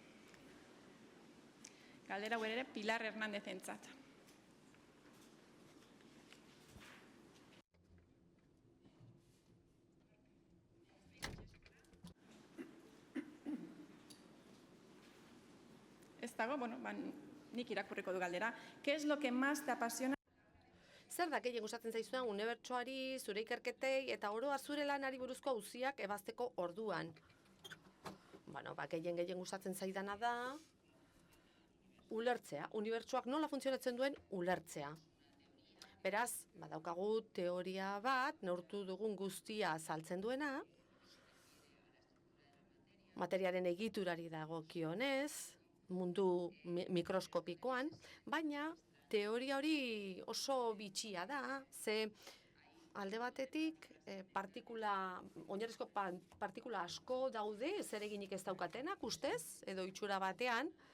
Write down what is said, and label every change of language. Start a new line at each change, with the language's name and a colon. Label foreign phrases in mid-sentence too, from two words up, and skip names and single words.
Basque: Galdera hau ere Pilar Hernández-entzat. Ez dago, nik irakurriko du galdera.
Spanish: ¿Qué es lo que más te apasiona?
Basque: Zer da gehien gustatzen zaizuna unibertsoari, zure ikerketei eta oro har zure lanari buruzko auziak ebazteko orduan? Gehien gustatzen zaidana da ulertzea, unibertsoak nola funtzionatzen duen ulertzea. Beraz, badaukagu teoria bat, neurtu dugun guztia azaltzen duena, materiaren egiturari dagokionez, mundu mikroskopikoan, baina teoria hori oso bitxia da, ze alde batetik oinarrizko partikula asko daude, zereginik ez daukatenak, ustez, edo itxura batean,